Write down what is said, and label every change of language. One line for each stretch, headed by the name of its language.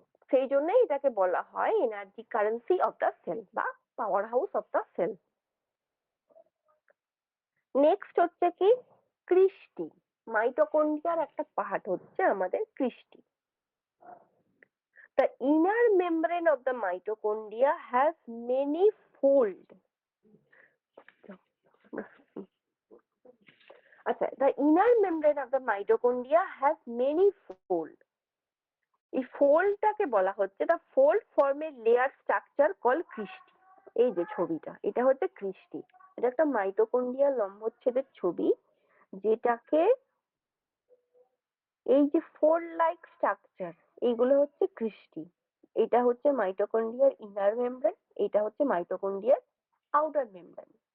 Bangla: সেই জন্যই এটাকে বলা হয় energy currency of the sell বা power house of the sell. Next হচ্ছে কি ক্রিস্টি। মাইটোকন্ড্রিয়ার একটা পার্ট হচ্ছে আমাদের Christie.
English: The inner membrane of the mitochondria has many fold. আচ্ছা, the inner membrane of the mitochondria has many fold.
Bangla: এই ফোল্ডটাকে বলা হচ্ছে
English: the fold form a layer structure called cristae.
Bangla: এই যে ছবিটা, এটা হচ্ছে ক্রিস্টি। এটা একটা মাইটোকন্ড্রিয়ার লম্বচ্ছেদের ছবি, যেটাকে এই যে ফোল্ড লাইক স্ট্রাকচার, এইগুলো হচ্ছে ক্রিস্টি। এটা হচ্ছে মাইটোকন্ড্রিয়ার ইনার মেমব্রেন, এটা হচ্ছে মাইটোকন্ড্রিয়ার আউটার মেমব্রেন।